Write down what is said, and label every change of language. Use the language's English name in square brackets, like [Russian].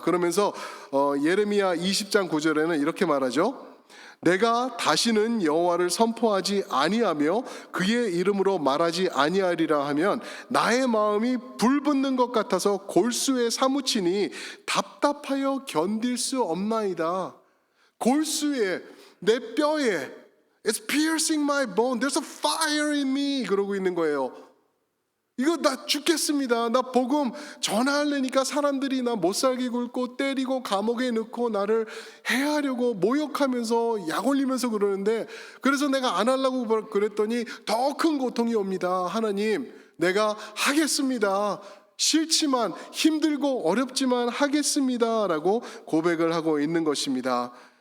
[Korean] 그러면서 예레미야 20장 9절에는 이렇게 말하죠. 내가 다시는 여호와를 선포하지 아니하며 그의 이름으로 말하지 아니하리라 하면 나의 마음이 불붙는 것 같아서 골수에 사무치니 답답하여 견딜 수 없나이다. 골수에 내 뼈에 [English] It's piercing my bone. There's a fire in me. [Korean] 그러고 있는 거예요. 이거 나 죽겠습니다. 나 복음 전하려니까 사람들이 나 못살게 굴고 때리고 감옥에 넣고 나를 해하려고 모욕하면서 약 올리면서 그러는데, 그래서 내가 안 하려고 그랬더니 더 큰 고통이 옵니다. 하나님, 내가 하겠습니다. 싫지만 힘들고 어렵지만 하겠습니다 라고 고백을 하고 있는 것입니다.